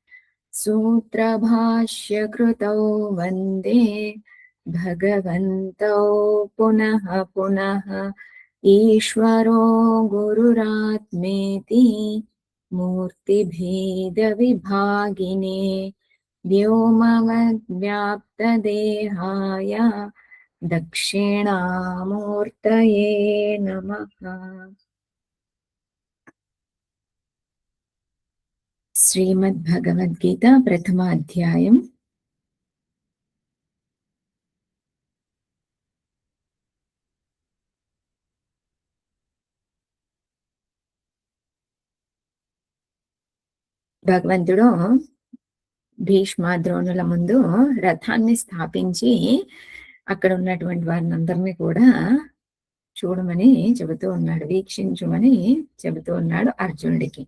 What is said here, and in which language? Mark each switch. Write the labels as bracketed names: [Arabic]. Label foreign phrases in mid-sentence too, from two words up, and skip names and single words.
[Sanskrit] सूत्रभाष्यकृतौ वन्दे भगवन्तौ पुनः पुनः ईश्वरो गुरुरात्मेति मूर्तिभेदविभागिने व्योमवद्व्याप्तदेहाय दक्षिणामूर्तये नमः। श्रीमद्भगवद्गीता प्रथमाध्यायम्। [Telugu] భగవంతుడు భీష్మ ద్రోణుల ముందు రథాన్ని స్థాపించి అక్కడ ఉన్నటువంటి వారినందరినీ కూడా చూడమని చెబుతూ ఉన్నాడు, వీక్షించమని చెబుతూ ఉన్నాడు అర్జునుడికి.